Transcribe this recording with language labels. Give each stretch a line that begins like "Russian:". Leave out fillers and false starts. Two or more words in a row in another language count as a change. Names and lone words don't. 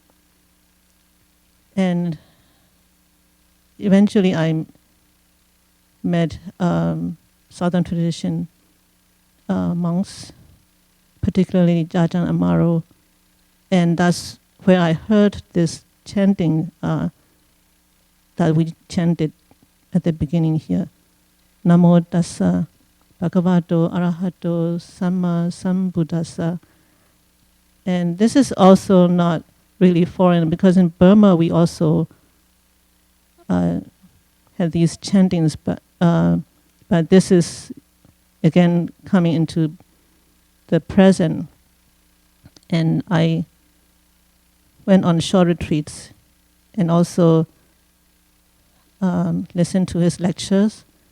English: And eventually I met Southern tradition monks, particularly Jajang Amaro, and that's where I heard this chanting that we chanted at the beginning here.
Pali: Namo tassa bhagavato arahato samma sambuddhassa.
English: And this is also not really foreign, because in Burma we also had these chantings, but this is again coming into the present. And I went on short retreats and also listened to his lectures.